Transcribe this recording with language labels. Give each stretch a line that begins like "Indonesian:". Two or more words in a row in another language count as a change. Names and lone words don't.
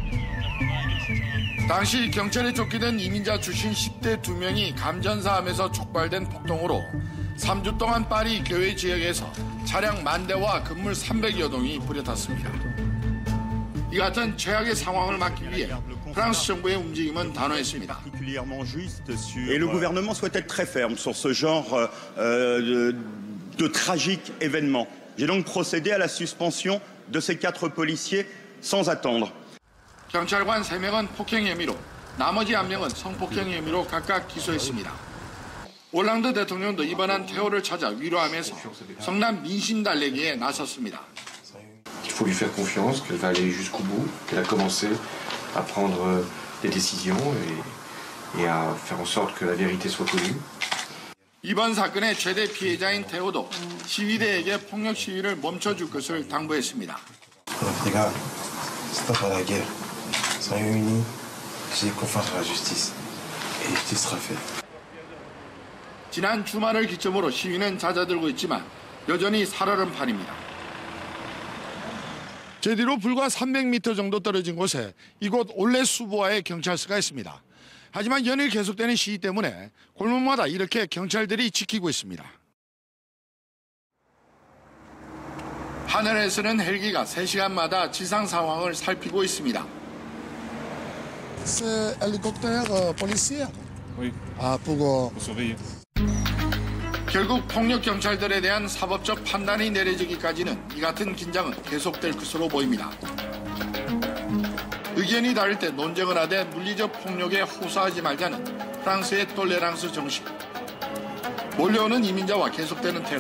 Korean: 당시 경찰에 쫓기던 이민자 출신 10대 2명이 감전사함에서 촉발된 폭동으로 3주 동안 파리 교외 지역에서 차량 10,000대와 건물 300여 동이 불에 탔습니다. 이 같은 최악의 상황을 막기 위해 프랑스 정부의 움직임은 단호했습니다.
French: Et le gouvernement souhaite être très ferme sur ce genre de tragiques événements. J'ai donc procédé à la suspension de ces 4 policiers sans attendre.
Korean: 경찰관 3명은 폭행 혐의로, 나머지 1명은 성폭행 혐의로 각각 기소했습니다. 올랑드 대통령도 이번한 테오를 찾아 위로하면서 성남 민심 달래기에 나섰습니다.
French: qu'il faut lui faire confiance, qu'elle va aller jusqu'au bout, qu'elle a commencé à prendre des décisions et à faire en sorte que la vérité soit connue.
Korean: 이번 사건의 최대 피해자인 태호도 시위대에게 폭력 시위를 멈춰줄 것을 당부했습니다.
French: Ortega, stop à la guerre. Soyons unis. J'ai confiance en la justice. Et justice sera faite.
Korean: 지난 주말을 기점으로 시위는 잦아들고 있지만 여전히 살얼음 판입니다. 제 뒤로 불과 300m 정도 떨어진 곳에 이곳 올레 수보아의 경찰서가 있습니다. 하지만 연일 계속되는 시위 때문에 골목마다 이렇게 경찰들이 지키고 있습니다. 하늘에서는 헬기가 3시간마다 지상 상황을 살피고 있습니다.
French: C'est hélicoptère policier. Oui. Pour surveiller.
Korean: 결국 폭력 경찰들에 대한 사법적 판단이 내려지기까지는 이 같은 긴장은 계속될 것으로 보입니다. 의견이 다를 때 논쟁을 하되 물리적 폭력에 호소하지 말자는 프랑스의 톨레랑스 정신. 몰려오는 이민자와 계속되는 테러.